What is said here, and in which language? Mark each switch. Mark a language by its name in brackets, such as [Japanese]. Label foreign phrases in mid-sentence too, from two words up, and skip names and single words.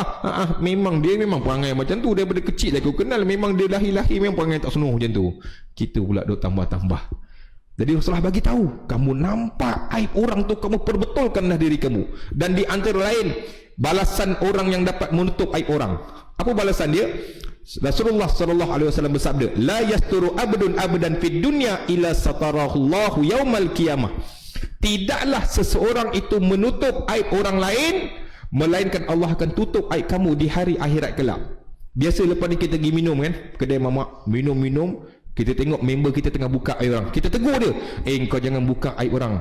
[Malay] Memang dia memang perangai macam tu, daripada kecil aku kenal, memang dia lahir-lahir memang perangai tak senonoh macam tu. Kita pula duk tambah-tambah. Jadi Rasulullah bagi tahu, kamu nampak aib orang tu, kamu perbetulkanlah diri kamu. Dan di antara lain, balasan orang yang dapat menutup aib orang. Apa balasan dia? Rasulullah [Arabic] صلى الله عليه وسلم [Malay] bersabda, [Arabic] لا يستر عبد عبدا في الدنيا إلا ستره الله يوم القيامة. [Malay] Tidaklah seseorang itu menutup aib orang lain melainkan Allah akan tutup aib kamu di hari akhirat kelak. Biasa lepas ni kita pergi minum kan, kedai mamak, minum-minum, kita tengok member kita tengah buka aib orang, kita tegur dia, kau jangan buka aib orang.